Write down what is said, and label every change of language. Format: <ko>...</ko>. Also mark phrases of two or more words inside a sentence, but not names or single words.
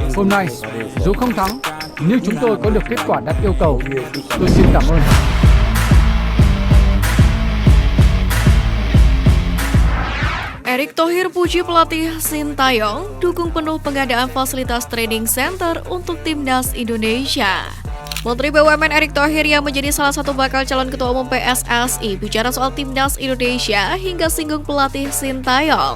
<vi>Hôm nay, dù không thắng, nhưng chúng tôi có được kết quả đạt yêu cầu. Tôi xin cảm ơn.</vi> <id>Erick Thohir puji pelatih Sintayong, dukung penuh pengadaan fasilitas</id> <en>training center</en> <id>untuk timnas Indonesia. Menteri BUMN Erick Thohir yang menjadi salah satu bakal calon ketua umum PSSI bicara soal timnas Indonesia hingga singgung pelatih Sintayong.</id>